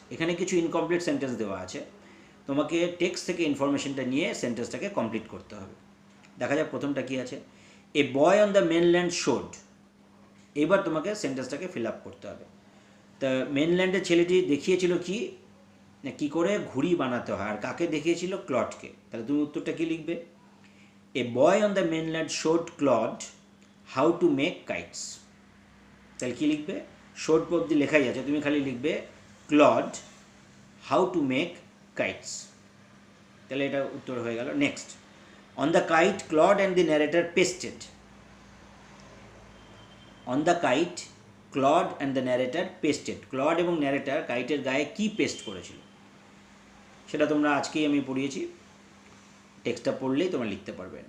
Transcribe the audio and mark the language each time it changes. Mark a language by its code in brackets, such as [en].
[bn] এখানে কিছু incomplete sentence দেওয়া আছে, তোমাকে টেক্সট থেকে ইনফরমেশনটা নিয়ে সেন্টেন্সটাকে কমপ্লিট করতে হবে। দেখা যাক প্রথমটা কী আছে, [en] A boy on the mainland showed. [bn] এবার তোমাকে সেন্টেন্সটাকে ফিল আপ করতে হবে। তা মেনল্যান্ডের ছেলেটি দেখিয়েছিল কি, না কী করে ঘুড়ি বানাতে হয়, আর কাকে দেখিয়েছিল? ক্লডকে। তাহলে তুমি উত্তরটা কী লিখবে? [en] A boy on the mainland showed Claude how to make kites. [bn] তাহলে কি লিখবে? শোড অব্দি লেখাই আছে, তুমি খালি লিখবে [en] Claude how to make kites. [bn] তাহলে এটা উত্তর হয়ে গেল। Next, [en] On the kite Claude and the narrator pasted. On the kite Claude and the narrator pasted. [bn] Clod এবং ন্যারেটার কাইটের গায়ে কি পেস্ট করেছিল সেটা তোমরা আজকেই আমি পড়িয়েছি, টেক্সটটা পড়লেই তোমরা লিখতে পারবে।